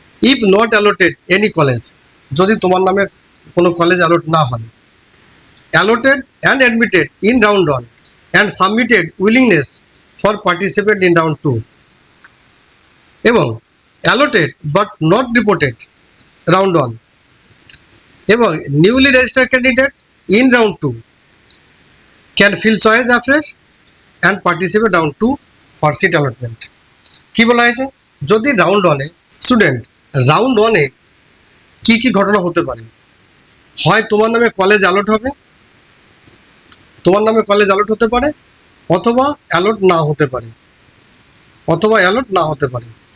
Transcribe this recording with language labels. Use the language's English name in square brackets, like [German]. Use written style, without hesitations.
[English] if not allotted any college, [Bangla] যদি তোমার নামে কোনো কলেজ অ্যালট না হয়, [English] Allotted and admitted in round 1 and submitted willingness for participate in round 2 এবং allotted but not reported round 1 এবং newly registered candidate in round 2 can fill choice afresh and participate round 2 for seat allotment. [Bangla] কি বলা হয়েছে, যদি round 1-এ student round 1-এ কি কি ঘটনা হতে পারে, হয় তোমার নামে কলেজ অ্যালট হবে, তোমার নামে কলেজ অ্যালট হতে পারে, অথবা অ্যালট না হতে পারে, অথবা অ্যালট না হতে পারে।